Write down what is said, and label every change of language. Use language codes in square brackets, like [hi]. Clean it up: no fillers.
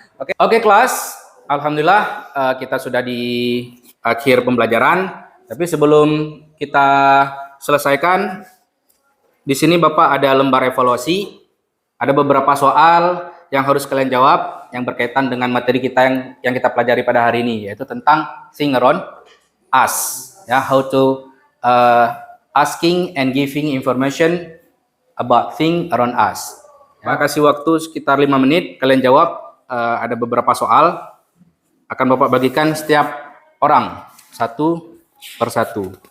[id] Oke, kelas. Alhamdulillah kita sudah di akhir pembelajaran. Tapi sebelum kita selesaikan, di sini Bapak ada lembar evaluasi. Ada beberapa soal yang harus kalian jawab yang berkaitan dengan materi kita yang kita pelajari pada hari ini, yaitu tentang [en] thing around us. Ya, how to asking and giving information about thing around us. [id] Ya, kasih waktu sekitar 5 menit, kalian jawab. Ada beberapa soal. Akan Bapak bagikan setiap orang satu persatu.